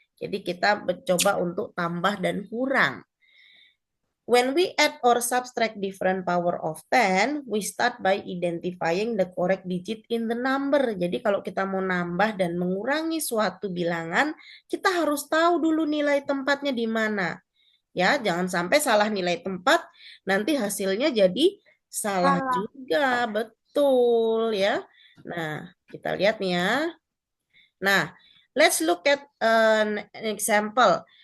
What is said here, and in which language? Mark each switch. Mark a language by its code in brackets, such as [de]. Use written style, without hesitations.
[id] Jadi kita mencoba untuk tambah dan kurang. [en] When we add or subtract different power of 10, we start by identifying the correct digit in the number. [id] Jadi kalau kita mau nambah dan mengurangi suatu bilangan, kita harus tahu dulu nilai tempatnya di mana. Ya, jangan sampai salah nilai tempat, nanti hasilnya jadi salah juga. Betul ya. Nah, kita lihat nih ya. [en] Nah, let's look at an example.